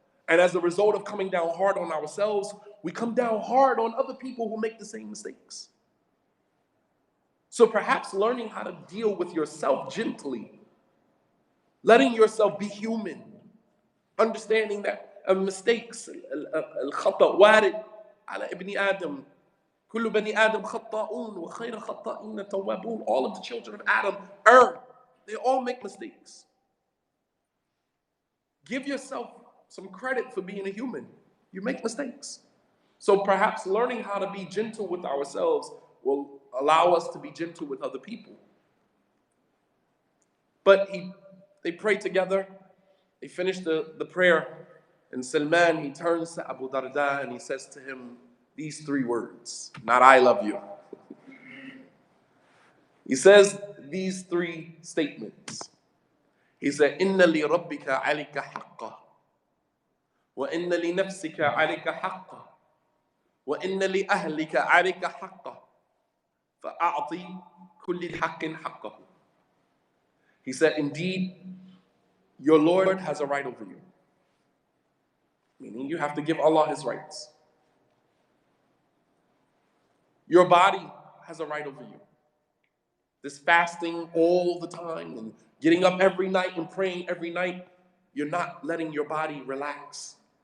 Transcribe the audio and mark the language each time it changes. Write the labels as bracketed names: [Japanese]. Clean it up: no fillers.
[English] And as a result of coming down hard on ourselves, we come down hard on other people who make the same mistakes. So perhaps learning how to deal with yourself gently, letting yourself be human, understanding that mistakes, [Arabic] الخطأ وارد على ابن آدم. كل بني آدم خطاؤون وخير خطائين التوابون. [English] All of the children of Adam err. They all make mistakes. Give yourself some credit for being a human. You make mistakes. So perhaps learning how to be gentle with ourselves will allow us to be gentle with other people. But they prayed together. They finished the prayer. And Salman, he turns to Abu Darda and he says to him these 3 words. Not I love you. He says these 3 statements. He said, [Arabic] إِنَّ لِرَبِّكَ عَلِكَ حَقًّا وَإِنَّ لِنَفْسِكَ عَلِكَ حَقًّا وَإِنَّ لِأَهْلِكَ عَلِكَ حَقًّا فَأَعْطِي كُلِّ حَقٍّ حَقَّهُ. [English] He said, indeed, your Lord has a right over you. Meaning you have to give Allah His rights. Your body has a right over you. This fasting all the time and getting up every night and praying every night, you're not letting your body relax.